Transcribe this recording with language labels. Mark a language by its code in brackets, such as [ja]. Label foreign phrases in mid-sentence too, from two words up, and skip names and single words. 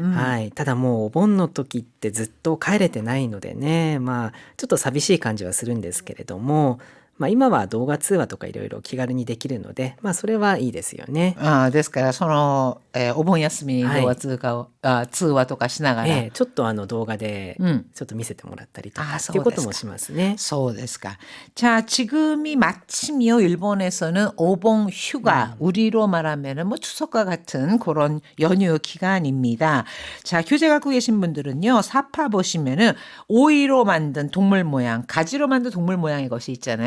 [ja] はい。ただもうお盆の時ってずっと帰れてないのでね、ちょっと寂しい感じはするんですけれども、今は動画通話とかいろいろ気軽にできるので、それはいいですよね。ですからその、お盆休みに動画はい。通話とかしながら、ちょっと動画でうんちょっと見せてもらったりとかあ、っていうこともしますね。そうですか. [ko] 자, 지금이 마침이요. 일본에서는 오봉 휴가, 우리로 말하면은 뭐 추석과 같은 그런 연휴 기간입니다. 자, 교재 갖고 계신 분들은요. 사파 보시면은 오이로 만든 동물 모양, 가지로 만든 동물 모양의 것이 있잖아요.